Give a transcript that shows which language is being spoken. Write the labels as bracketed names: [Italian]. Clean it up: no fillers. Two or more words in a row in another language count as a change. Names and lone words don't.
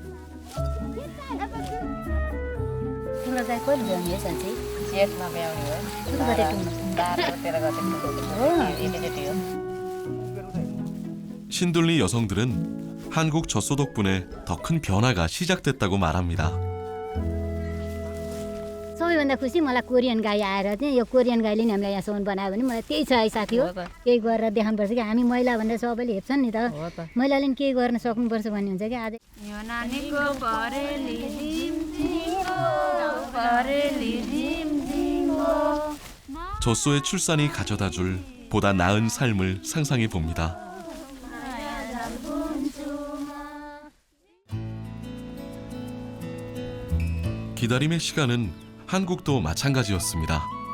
[Korean] 신둘리 여성들은 한국 젖소 덕분에 더 큰 변화가 시작됐다고 말합니다. [Nepali] सबैभन्दा खुसी मलाई कोरियन गाई आएर चाहिँ यो कोरियन गाईले नि हामीलाई यहाँसम्म बनायो भने मलाई त्यही छ है साथी हो केही गरेर देखाउनुपर्छ कि हामी महिला भन्दा सबैले हेप्छन् नि त महिलाले नि केही गर्न सक्नुपर्छ भन्ने हुन्छ कि आज यो नानीको परेली झिम्झिङो परेली झिम्झिङो [Korean] 젖소의 출산이 가져다줄 보다 나은 삶을 상상해 봅니다. 기다림의 시간은 한국도 마찬가지였습니다.